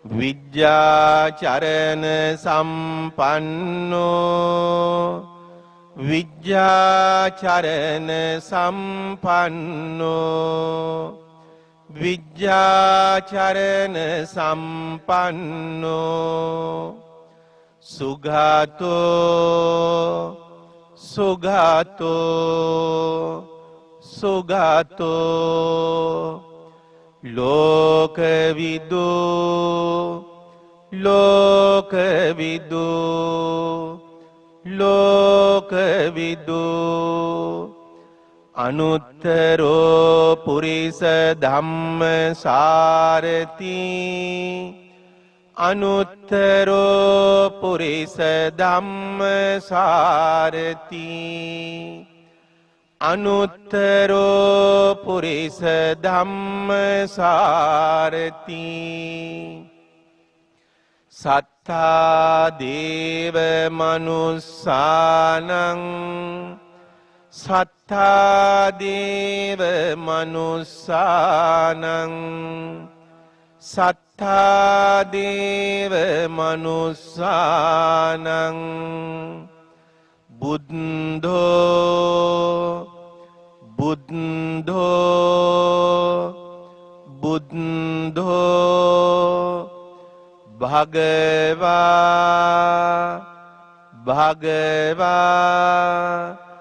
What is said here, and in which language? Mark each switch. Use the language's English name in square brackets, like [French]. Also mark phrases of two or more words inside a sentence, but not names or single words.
[Pali] විජ්ජාචරණ සම්පන්නෝ විජ්ජාචරණ සම්පන්නෝ විජ්ජාචරණ සම්පන්නෝ සුගතෝ සුගතෝ සුගතෝ ලෝකවිදු ලෝකවිදු ලෝකවිදු අනුත්තරෝ පුරිස ධම්මසාරති අනුත්තරෝ පුරිස ධම්මසාරති අනුත්තරෝ පුරිස ධම්මසාරති සත්තා දේව මනුස්සානං සත්තා දේව මනුස්සානං සත්තා දේව මනුස්සානං බුද්ධෝ බුද්ධෝ බුද්ධෝ භගවා භගවා